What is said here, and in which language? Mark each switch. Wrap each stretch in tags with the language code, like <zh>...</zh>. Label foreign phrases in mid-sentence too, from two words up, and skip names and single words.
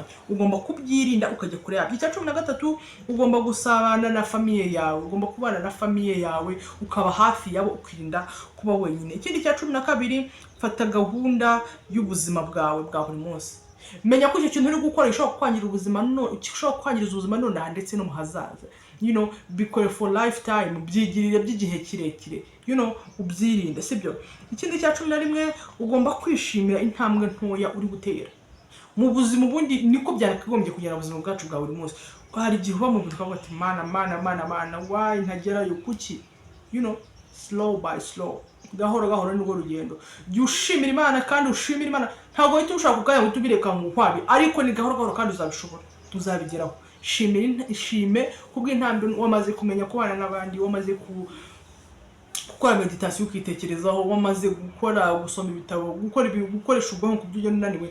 <rw>Ugomba kubyirinda ukajya kure yabyo. Icya 13, ugomba gusabana na famiye yawe, ugomba kubana na famiye yawe, ukaba hafi yabo, ukirinda kuba wenyine. Ikindi cya 12, fata gahunda y'ubuzima bwawe bwa buri munsi. Menya ko icyo kintu uri gukora gishobora kwangira ubuzima, gishobora kwangiriza ubuzima none ndetse no mu hazaza.</rw> <en>Bikore for lifetime,</en> <rw>byigirire by'igihe kirekire, ubyirinde, sibyo. Ikindi cya 11, ugomba kwishimira intambwe ntoya uri gutera mu buzima. Ubundi niko byakagombye kugera ubuzima bwacu bwa buri munsi. Hari igihe uba mu bitwa ati mana why ntagerayo kuki,</rw> <en>slow by slow,</en> <rw>gahoro gahoro nirwo rugendo. Jya ushimira Imana kandi ushimira Imana, ntabwo uhita ushaka kugaya ngo tubireka mu kwabi, ariko ni gahoro gahoro kandi uzabishobora, tuzabigeraho. Ishime kubw'intambwe wamaze kumenya kubana n'abandi, wamaze gukora meditation ukitekerezaho, wamaze gusoma ibitabo, gukoresha ubwonko kubyo unaniwe.</rw>